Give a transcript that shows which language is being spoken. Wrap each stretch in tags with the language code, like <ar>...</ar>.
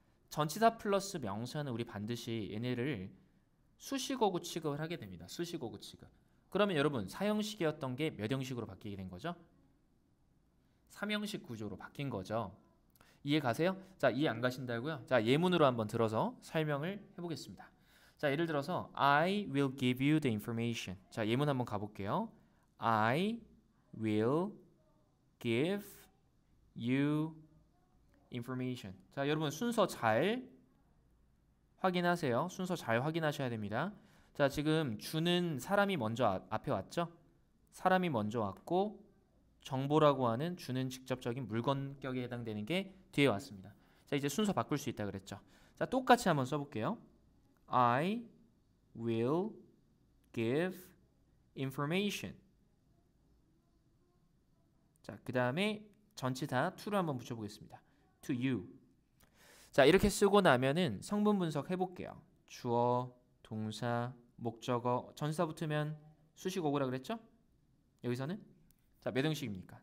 <ko>전치사 플러스 명사는 우리 반드시 얘네를 수식어구 취급을 하게 됩니다. 수식어구 취급. 그러면 여러분 사형식이었던 게 몇 형식으로 바뀌게 된 거죠? 3형식 구조로 바뀐 거죠. 이해 가세요? 자, 이해 안 가신다고요? 자, 예문으로 한번 들어서 설명을 해보겠습니다. 자, 예를 들어서</ko> <en>I will give you the information.</en> <ko>자, 예문 한번 가볼게요.</ko> <en>I will give you information.</en> <ko>자, 여러분 순서 잘 확인하세요. 순서 잘 확인하셔야 됩니다. 자, 지금 주는 사람이 먼저 앞에 왔죠? 사람이 먼저 왔고 정보라고 하는 주는 직접적인 물건격에 해당되는 게 뒤에 왔습니다. 자, 이제 순서 바꿀 수 있다 그랬죠? 자, 똑같이 한번 써볼게요.</ko> <en>I will give information.</en> <ko>자, 그 다음에 전치사 to를 한번 붙여보겠습니다.</ko> <en>to you.</en> <ko>자, 이렇게 쓰고 나면은 성분 분석 해볼게요. 주어, 동사, 목적어, 전사 붙으면 수식어구라 그랬죠? 여기서는 자, 몇 형식입니까?</ko>